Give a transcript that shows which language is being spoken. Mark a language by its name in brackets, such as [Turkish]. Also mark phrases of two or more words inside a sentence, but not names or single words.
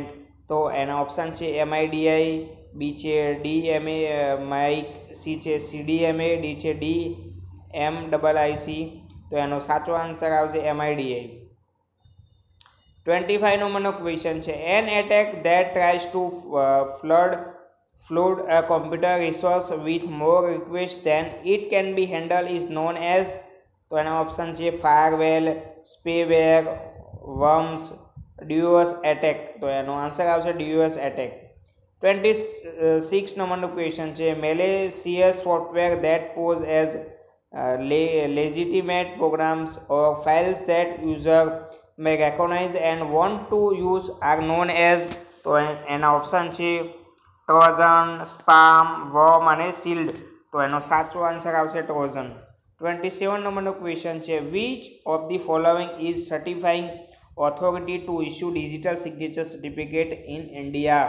[Gujarati] તો એના ઓપ્શન છે એમઆઈડીઆઈ, બી છે ડીએમએ માઇક, સી છે સીડીએમએ, ડી છે ડીએમઆઈસી. તો એનો સાચો આન્સર આવશે એમઆઈડીઆઈ. 25 નંબરનો ક્વેશ્ચન છે [English] an attack that tries to flood a computer resource with more requests than it can be handled is known as. [Gujarati] તો એના ઓપ્શન છે ફાયરવેલ, સ્પેવેર, વર્મ્સ, [English] DOS attack. [Gujarati] તો એનો આન્સર આવશે [English] DOS attack. [Gujarati] 26 નંબરનો ક્વેશ્ચન છે [English] malicious software that pose as legitimate programs or files that user may recognize and want to use are known as. [Gujarati] તો એના ઓપ્શન છે ટ્રોઝન, સ્પામ, વર્મ અને શિલ્ડ. તો એનો સાચો આન્સર આવશે ટ્રોઝન. 27 નંબરનો ક્વેશ્ચન છે [English] which of the following is certifying authority to issue digital signature certificate in India.